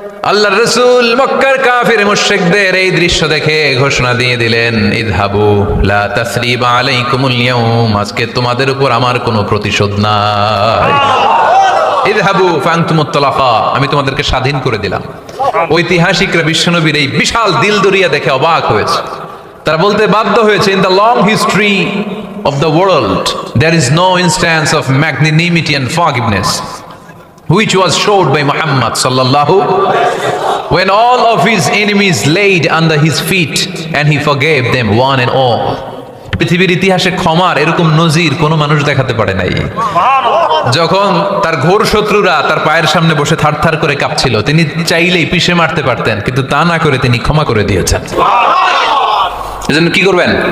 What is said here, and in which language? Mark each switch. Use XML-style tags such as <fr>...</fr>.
<bn>আল্লাহর রাসূল মক্কার কাফির মুশরিকদের এই দৃশ্য দেখে ঘোষণা দিয়ে দিলেন,</bn> <ar>ইযহাবু লা তাসরিবা আলাইকুমুল ইয়াউম,</ar> <bn>আজকে তোমাদের উপর আমার কোনো প্রতিশোধ নাই।</bn> <ar>ইযহাবু ফাআনতুমুত তালাকা,</ar> <bn>আমি তোমাদেরকে স্বাধীন করে দিলাম। ঐতিহাসিকরা বিশ্বনবীর এই বিশাল দিলদরিয়া দেখে অবাক হয়েছে। তারা বলতে বাধ্য হয়েছে,</bn> <en>In the long history of the world there is no instance of magnanimity and forgiveness which was showed by Muhammad sallallahu, when all of his enemies laid under his feet and he forgave them one and all.</en> <bn>পৃথিবীর ইতিহাসে ক্ষমার এরকম নজির কোনো মানুষ দেখাতে পারে নাই। যখন তার ঘোর শত্রুরা তার পায়ের সামনে বসে থারথার করে কাঁপছিল, তিনি চাইলেই পিষে মারতে পারতেন, কিন্তু তা না করে তিনি ক্ষমা করে দিয়েছেন। এজন্য কি করবেন?</bn>